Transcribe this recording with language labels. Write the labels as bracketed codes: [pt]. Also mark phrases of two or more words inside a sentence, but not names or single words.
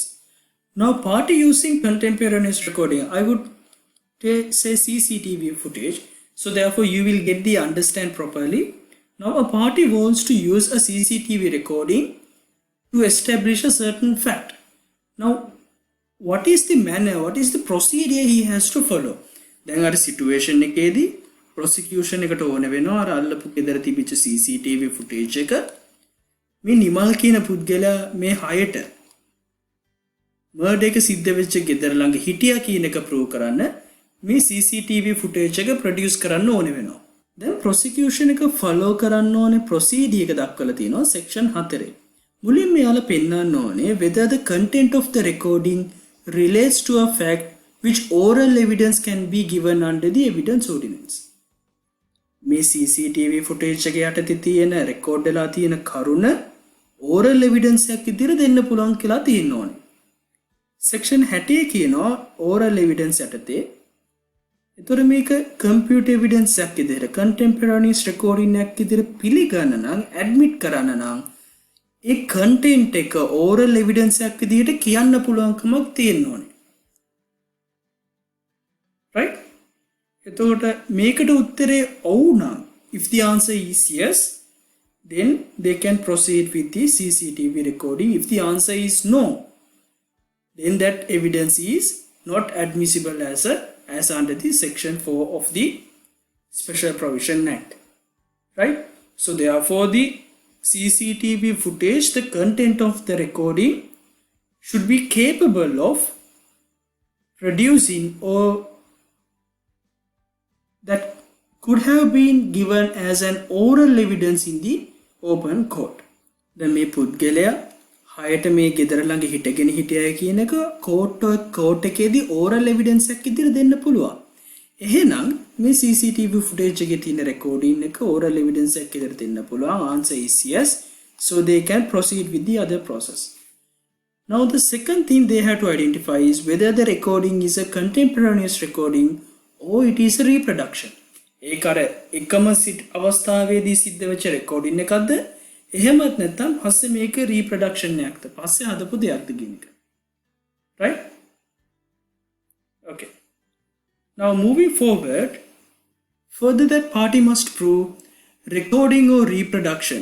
[en] Now party using contemporaneous recording, I would say CCTV footage, so therefore you will get the understand properly. Now a party wants to use a CCTV recording to establish a certain fact. Now what is the manner, what is the procedure he has to follow? [si] දැන් අර සිටුේෂන් එකේදී prosecution එකට ඕන වෙනවා අර අල්ලපු ගෙදර තිබිච්ච [en] CCTV footage [si] එක මේ නිමල් කියන පුද්ගලයා මේ හයට මර්ඩර් එක සිද්ධ වෙච්ච ගෙදර ළඟ හිටියා කියන එක ප්‍රූව් කරන්න මේ [en] CCTV footage [si] එක ප්‍රොඩියුස් කරන්න ඕන වෙනවා. දැන් prosecution එක follow කරන්න ඕනේ procedure එක දක්වලා තියෙනවා section 4. මුලින්ම යාලා පෙන්නන්න ඕනේ [en] whether the content of the recording relates to a fact which oral evidence can be given under the evidence ordinance. [si] මේ [en] CCTV footage [si] එක යටතේ තියෙන රෙකෝඩ් වෙලා තියෙන කරුණ [en] oral evidence [si] එකක් විදිහට දෙන්න පුළුවන් කියලා තියෙන්න ඕනේ. section 60 කියනවා [en] oral evidence [si] යටතේ. ඒතර මේක [en] computer evidence [si] එකක් විදිහට [en] contemporaneous recording [si] එකක් විදිහට පිළිගන්න නම් admit කරන්න නම් ඒ content එක [en] oral evidence [si] එකක් විදිහට කියන්න පුළුවන්කමක් තියෙන්න ඕනේ. [en] right? [si] එතකොට මේකට උත්තරේ ඔව් නම් [en] if the answer is yes, then they can proceed with the CCTV recording. If the answer is no, then that evidence is not admissible as under the section 4 of the Special Provision Act. Right? So therefore the CCTV footage, the content of the recording should be capable of producing or that could have been given as an oral evidence in the open court. [si] දැන් මේ පුද්ගලයා හයට මේ ගෙදර ළඟ හිටගෙන හිටියයි කියන එක කෝට් එකේදී [en] oral evidence [si] එකක් විදිහට දෙන්න පුළුවන්. එහෙනම් මේ [en] CCTV footage [si] එකේ තියෙන recording එක [en] oral evidence [si] එකක් විදිහට දෙන්න පුළුවන්. [en] Answer is yes. So they can proceed with the other process. Now the second thing they have to identify is whether the recording is a contemporaneous recording or it is a reproduction. [si] ඒක අර එකම අවස්ථාවේදී සිද්ධ වෙච්ච recording එකක්ද එහෙමත් නැත්නම් පස්සේ මේක reproduction එකක්ද පස්සේ හදපු දෙයක්ද කියන එක. [en] Right? Okay. Now moving forward, further that party must prove recording or reproduction.